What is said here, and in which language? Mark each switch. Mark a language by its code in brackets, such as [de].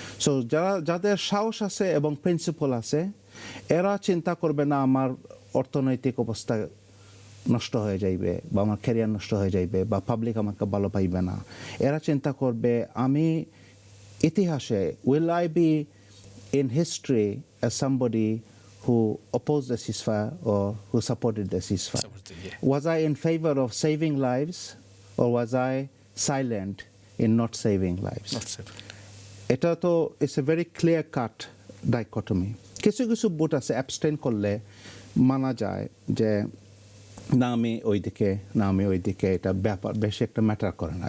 [bn] So যাদের সাহস আছে এবং প্রিন্সিপাল আছে, এরা চিন্তা করবে না আমার অর্থনৈতিক অবস্থা নষ্ট হয়ে যাইবে বা আমার ক্যারিয়ার নষ্ট হয়ে যাইবে বা পাবলিক আমাকে ভালো পাইবে না। এরা চিন্তা করবে আমি ইতিহাসে, [en] Will I be in history as somebody who opposed the ceasefire or who supported the ceasefire? Was I in favor of saving lives, or was I silent in not saving lives? [bn] এটা তো [en] it's a very clear cut dichotomy. [bn] কিছু কিছু vote আছে abstain করলে মানা যায় যে না আমি ওইদিকে, না আমি ওইদিকে, এটা ব্যাপার বেশি একটা ম্যাটার করে না।